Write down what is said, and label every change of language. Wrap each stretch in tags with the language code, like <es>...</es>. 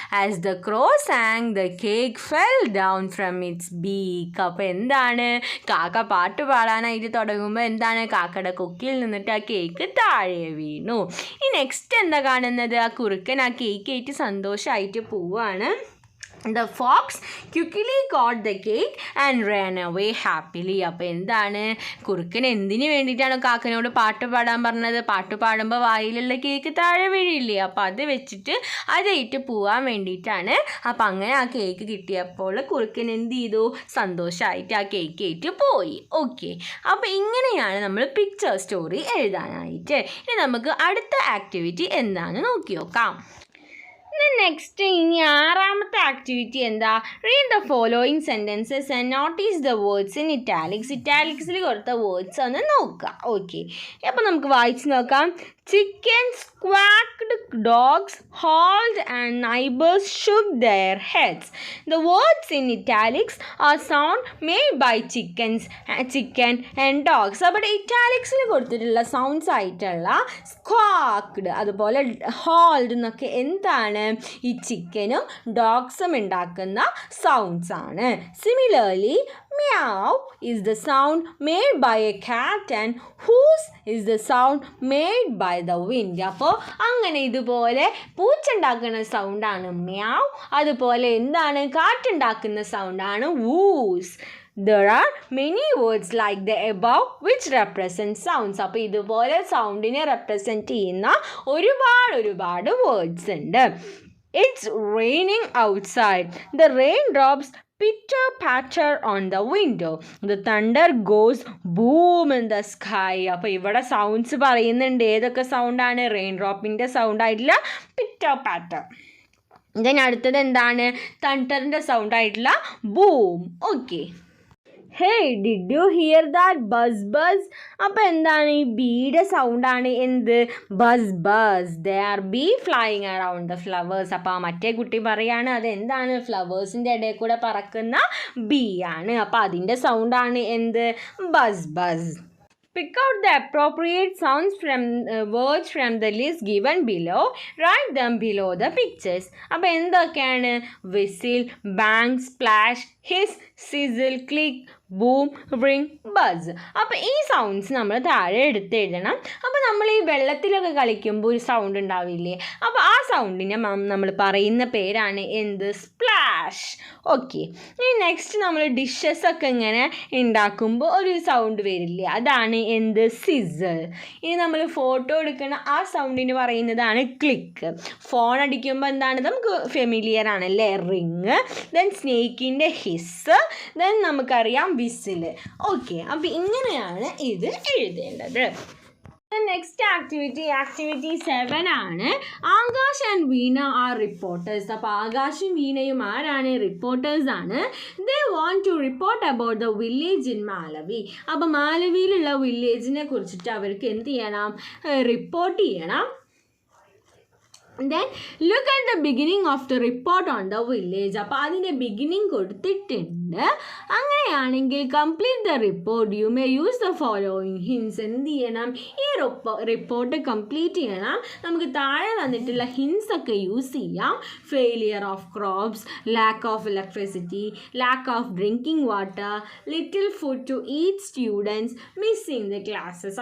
<en>As the crow sang the cake fell down from its beak.</en> <ml>അപ്പോൾ എന്താണ്, കാക്ക പാട്ട് പാടാനായിട്ട് തുടങ്ങുമ്പോൾ എന്താണ്, കാക്കയുടെ കൊക്കിൽ നിന്നിട്ട് ആ കേക്ക് താഴെ വീണു. ഈ നെക്സ്റ്റ് എന്താ കാണുന്നത്, ആ കുറുക്കൻ ആ കേക്ക് ആയിട്ട് സന്തോഷമായിട്ട് പോവാണ്.</ml> <en>The fox quickly caught the cake and ran away happily.</en> <ml>അപ്പോൾ എന്താണ്, കുറുക്കൻ എന്തിനു വേണ്ടിയിട്ടാണ് കാക്കനോട് പാട്ട് പാടാൻ പറഞ്ഞത്, പാട്ട് പാടുമ്പോൾ വായിലുള്ള കേക്ക് താഴെ വീഴില്ലേ, അപ്പോൾ അത് വെച്ചിട്ട് അതായിട്ട് പോകാൻ വേണ്ടിയിട്ടാണ്. അപ്പോൾ അങ്ങനെ ആ കേക്ക് കിട്ടിയപ്പോൾ കുറുക്കൻ എന്ത് ചെയ്തു, സന്തോഷമായിട്ട് ആ കേക്ക് ആയിട്ട് പോയി. ഓക്കെ, അപ്പോൾ ഇങ്ങനെയാണ് നമ്മൾ പിക്ചർ സ്റ്റോറി എഴുതാനായിട്ട്. ഇനി നമുക്ക് അടുത്ത ആക്ടിവിറ്റി എന്താണെന്ന് നോക്കി നോക്കാം. നെക്സ്റ്റ് ഇനി ആറാമത്തെ ആക്ടിവിറ്റി എന്താ,</ml> <en>Read the following sentences and notice the words in italics.</en> <ml>ഇറ്റാലിക്സിൽ കൊടുത്ത വേർഡ്സ് ഒന്ന് നോക്കാം. ഓക്കെ, അപ്പോൾ നമുക്ക് വായിച്ച് നോക്കാം.</ml> <en>Chickens quacked, dogs howled, and neighbors shook their heads. The words in italics are sound made by chicken and dogs.</en> <ml>അപ്പോൾ ഇറ്റാലിക്സിൽ കൊടുത്തിട്ടുള്ള sounds ആയിട്ടുള്ള സ്ക്വാക്ഡ്, അതുപോലെ ഹോൾഡ് എന്നൊക്കെ എന്താണ്, ഈ ചിക്കനും ഡോഗ്സും ഉണ്ടാക്കുന്ന സൗണ്ട്സ് ആണ്.</ml> <en>Similarly meow is the sound made by a cat and whoosh is the sound made by the wind.</en> <ml>അപ്പോൾ അങ്ങനെ ഇതുപോലെ പൂച്ച ഉണ്ടാക്കുന്ന സൗണ്ടാണ് മ്യാവ്, അതുപോലെ എന്താണ്, കാറ്റുണ്ടാക്കുന്ന സൗണ്ടാണ് who's.</ml> <en>There are many words like the above which represent sounds.</en> <ml>അപ്പോൾ ഇതുപോലെ സൗണ്ടിനെ റെപ്രസെൻറ്റ് ചെയ്യുന്ന ഒരുപാട് വേർഡ്സ് ഉണ്ട്.</ml> <en>It's raining outside. The raindrops pitter patter on the window. The thunder goes boom in the sky.</en> <ml>അപ്പോൾ ഇവിടെ സൗണ്ട്സ് പറയുന്നുണ്ട്. ഏതൊക്കെ സൗണ്ടാണ്, റെയിൻ ഡ്രോപ്പിൻ്റെ സൗണ്ട് ആയിട്ടുള്ള പിറ്റർ പാറ്റർ. ഇതിന് അടുത്തത് എന്താണ്, തണ്ടറിൻ്റെ സൗണ്ട് ആയിട്ടുള്ള boom.</ml> <en>Okay, hey did you hear that buzz buzz.</en> <ml>അപ്പോൾ എന്താണ്, ഈ ബീയുടെ സൗണ്ടാണ് എന്ത്, bus bus.</ml> <en>They are bee flying around the flowers.</en> <ml>അപ്പോൾ മറ്റേ കുട്ടി പറയാണ് അതെന്താണ്, ഫ്ലവേഴ്സിൻ്റെ ഇടയിൽ കൂടെ പറക്കുന്ന ബീ ആണ്. അപ്പോൾ അതിൻ്റെ സൗണ്ടാണ് എന്ത്, bus bus.</ml> <en>Pick out the appropriate sounds from words from the list given below. Write them below the pictures.</en> <ml>അപ്പോൾ എന്തൊക്കെയാണ്,</ml> <en>whistle, bang, splash, hiss, sizzle, click, boom, ring, buzz.</en> <ml>അപ്പോൾ ഈ സൗണ്ട്സ് നമ്മൾ താഴെ എടുത്ത് എഴുതണം. അപ്പോൾ നമ്മൾ ഈ വെള്ളത്തിലൊക്കെ കളിക്കുമ്പോൾ ഒരു സൗണ്ട് ഉണ്ടാവില്ലേ, അപ്പോൾ ആ സൗണ്ടിനെ നമ്മൾ പറയുന്ന പേരാണ് എന്ത്, സ്പ്ലാഷ്. ഓക്കെ, ഇനി നെക്സ്റ്റ് നമ്മൾ ഡിഷസ് ഒക്കെ ഇങ്ങനെ ഉണ്ടാക്കുമ്പോൾ ഒരു സൗണ്ട് വരില്ലേ, അതാണ് എന്ത്, സിസൽ. ഇനി നമ്മൾ ഫോട്ടോ എടുക്കുന്ന ആ സൗണ്ടിന് പറയുന്നതാണ് ക്ലിക്ക്. ഫോൺ അടിക്കുമ്പോൾ എന്താണ്, നമുക്ക് ഫെമിലിയർ ആണല്ലേ, റിങ്. ദെൻ സ്നേക്കിൻ്റെ ഹിസ്, ദെൻ നമുക്കറിയാം വിസിൽ. ഓക്കെ, അപ്പോൾ ഇങ്ങനെയാണ് ഇത് എഴുതേണ്ടത്. നെക്സ്റ്റ് ആക്ടിവിറ്റി 7 ആണ്.</ml> <en>Akash and Veena are reporters.</en> <ml>അപ്പോൾ ആകാശും വീണയും ആരാണ്, റിപ്പോർട്ടേഴ്സ് ആണ്.</ml> <en>They want to report about the village in Malawi.</en> <ml>അപ്പോൾ മാലവിയിലുള്ള വില്ലേജിനെ കുറിച്ചിട്ട് അവർക്ക് എന്ത് ചെയ്യണം, റിപ്പോർട്ട് ചെയ്യണം.</ml> <en>Then look at the beginning of the report on the village.</en> <ml>അപ്പോൾ അതിൻ്റെ ബിഗിനിങ് കൊടുത്തിട്ടുണ്ട്. അങ്ങനെയാണെങ്കിൽ</ml> <en>Complete the report you may use the following hints.</en> <ml>എന്ത് ചെയ്യണം, ഈ റിപ്പോർട്ട് കംപ്ലീറ്റ് ചെയ്യണം. നമുക്ക് താഴെ തന്നിട്ടുള്ള ഹിൻസ് ഒക്കെ യൂസ് ചെയ്യാം.</ml> <en>Failure of crops, lack of electricity, lack of drinking water, little food to eat students, missing the classes.</en>